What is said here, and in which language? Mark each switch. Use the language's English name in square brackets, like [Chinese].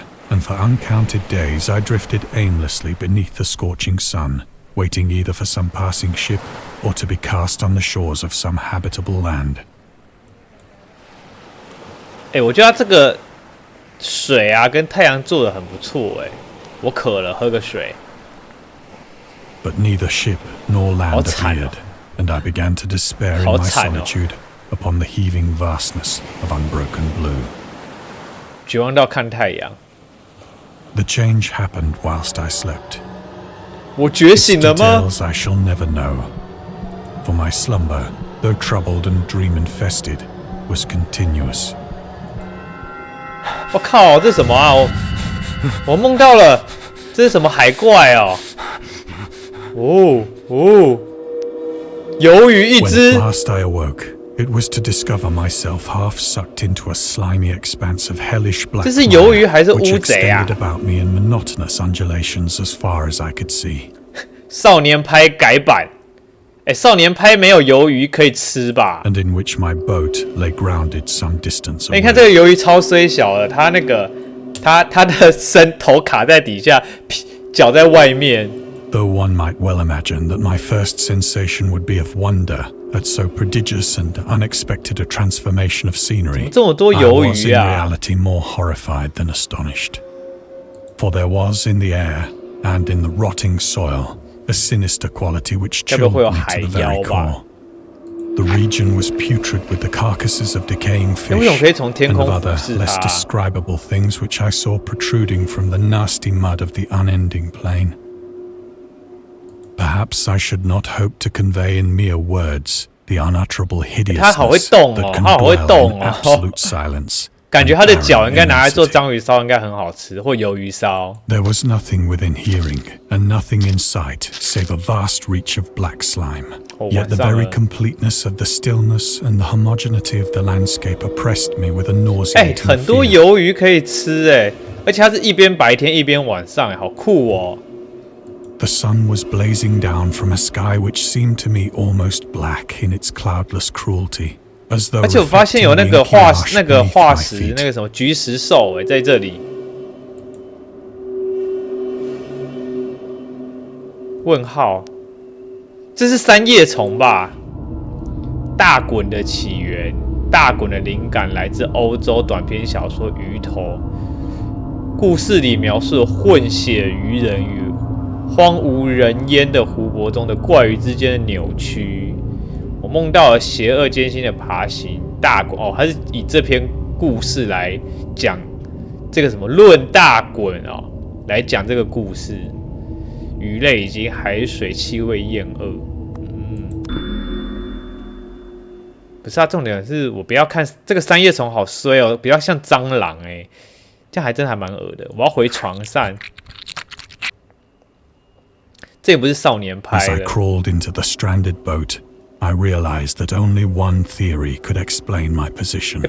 [English] And for uncounted days, I drifted aimlessly beneath the scorching sun, waiting either for some passing ship or to be cast on the shores of some habitable land. [Chinese] 我觉得他这个水啊跟太阳做的很不错哎，我渴了，喝个水。 [English] But neither ship nor land appeared, and I began to despair in my solitude upon the heaving vastness of unbroken blue. [Chinese] 绝望到看太阳。 [English] The change happened whilst I slept. [Chinese] 我觉醒了吗？ [English] Details I shall never know, for my slumber, though troubled and dream-infested, was continuous. [Chinese] 我靠，这是什么啊？我梦到了，这是什么海怪哦？哦，鱿鱼一只。 [English] When at last I awoke, it was to discover myself half sucked into a slimy expanse of hellish black mire, which extended about me in monotonous undulations as far as I could see. [Chinese] 少年拍改版，少年拍没有鱿鱼可以吃吧 [English] ？And in which my boat lay grounded some distance away. [Chinese] 你看这个鱿鱼超衰小的，它的头卡在底下，脚在外面。 [English] Though one might well imagine that my first sensation would be of wonder at so prodigious and unexpected a transformation of scenery, I was in reality more horrified than astonished. For there was in the air and in the rotting soil a sinister quality which chilled me to the very core. The region was putrid with the carcasses of decaying fish and of other less describable things which I saw protruding from the nasty mud of the unending plain. Perhaps I should not hope to convey in mere words the unutterable hideousness that can dwell in absolute silence. [Chinese] 感觉它的脚应该拿来做章鱼烧，应该很好吃，或鱿鱼烧。 [English] There was nothing within hearing and nothing in sight save a vast reach of black slime. Yet the very completeness of the stillness and the homogeneity of the landscape oppressed me with a nauseating fear. [Chinese] 很多鱿鱼可以吃而且它是一边白天一边晚上，好酷哦。 [English] The sun was blazing down from a sky which seemed to me almost black in its cloudless cruelty, as though [Chinese] 而且我发现有那个化石，那个什么菊石兽在这里。问号，这是三叶虫吧？大滚的起源，大滚的灵感来自欧洲短篇小说《鱼头》，故事里描述了混血鱼人与荒无人烟的湖泊中的怪鱼之间的扭曲。我梦到了邪恶艰辛的爬行。大滚它是以这篇故事来讲这个什么论大滚来讲这个故事。鱼类以及海水气味厌恶。不是重点是我不要看这个三叶虫好衰哦，比较像蟑螂这样还蛮恶的。我要回床上。这也不是少年拍的。 [English] As I crawled into the stranded boat, I realized that only one theory could explain my position.